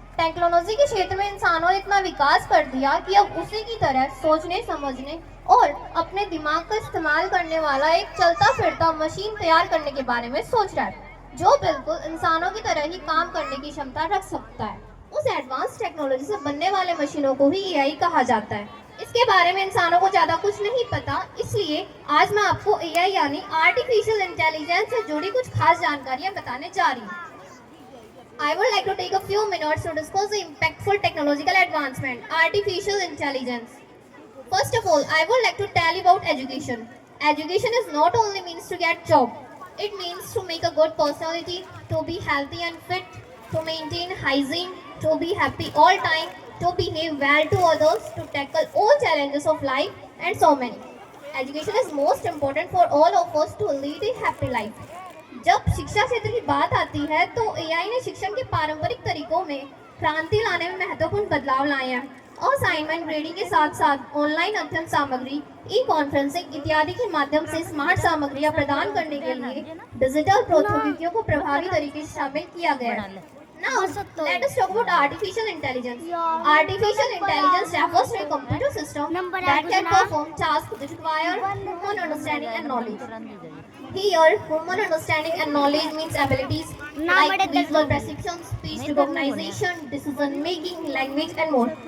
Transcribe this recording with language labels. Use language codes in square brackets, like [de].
[hi] Technology के क्षेत्र में इंसानों ने इतना विकास कर दिया कि अब उसी की तरह सोचने, समझने और अपने दिमाग का इस्तेमाल करने वाला एक चलता फिरता मशीन तैयार करने के बारे में सोच रहा है, जो बिल्कुल इंसानों की तरह ही काम करने की क्षमता रख सकता है। उस एडवांस टेक्नोलॉजी से बनने वाले मशीनों को ही एआई कहा जाता है। इसके बारे में इंसानों को ज़्यादा कुछ नहीं पता, इसलिए आज मैं आपको एआई यानी आर्टिफिशियल इंटेलिजेंस से जुड़ी कुछ खास जानकारियां बताने जा रही हूँ। [en] I would like to take a few minutes to discuss the impactful technological advancement, artificial intelligence. First of all, I would like to tell you about education. Education is not only means to get job, it means to make a good personality, to be healthy and fit, to maintain hygiene, to be happy all time, to behave well to others, to tackle all challenges of life, and so many. Education is most important for all of us to lead a happy life. [hi] जब शिक्षा क्षेत्र की बात आती है तो AI ने शिक्षण के पारंपरिक तरीकों में क्रांति लाने में महत्वपूर्ण बदलाव लाए हैं। असाइनमेंट ग्रेडिंग के साथ साथ ऑनलाइन अध्ययन सामग्री, ई कॉन्फ्रेंसिंग इत्यादि के माध्यम से स्मार्ट सामग्रियां प्रदान करने के लिए डिजिटल प्रौद्योगिकियों को प्रभावी तरीके से शामिल किया गया है। [en] Now, let us talk about artificial intelligence. Artificial intelligence refers to a computer system that can perform tasks that require human understanding and knowledge. Here, human understanding and knowledge means abilities like visual perception, speech recognition, decision making, language, and more.